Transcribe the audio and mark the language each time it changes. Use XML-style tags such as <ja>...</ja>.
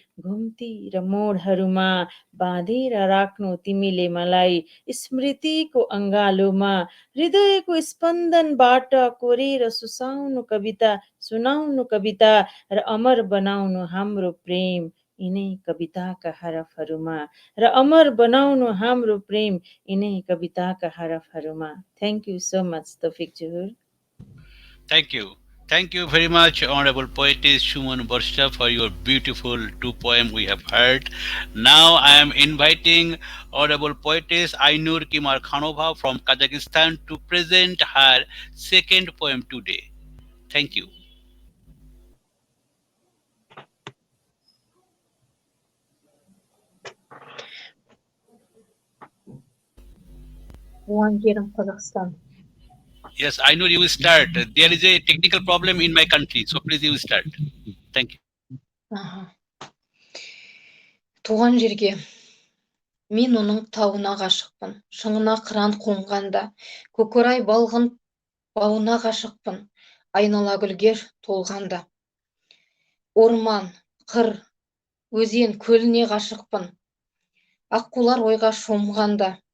<ne>घुम्ती र मोडहरूमा बाँधेर राख्नु तिमीले मलाई, स्मृतिको अङ्गालोमा हृदयको स्पन्दनबाट कोरेर सुनाउनु कविता र अमर बनाउनु हाम्रो प्रेम यिनै कविताका हरफहरूमा,</ne> <en>Thank you so much,</en> <ne>Toufiq Zohur.</ne> <en>Thank you. Thank you very much, Honorable Poetess Suman Barsha, for your beautiful two poem we have heard. Now I am inviting Honorable Poetess Ainur Kymarxanova from Kazakhstan to present her second poem today. Thank you.</en> <kk>туған жерім Қазақстан.</kk> <en>Yes, I know you will start. There is a technical problem in my country, so please you start. Thank you. Аха.</en> <kk>Туған жерге мен оның тауына ғашықпын, шыңына қыран қонғанда, көкорай балғын бауына ғашықпын, айнала гүлге толғанда. Орман, қыр, өзен, көліне ғашықпын, аққулар ойға шомғанда.</kk>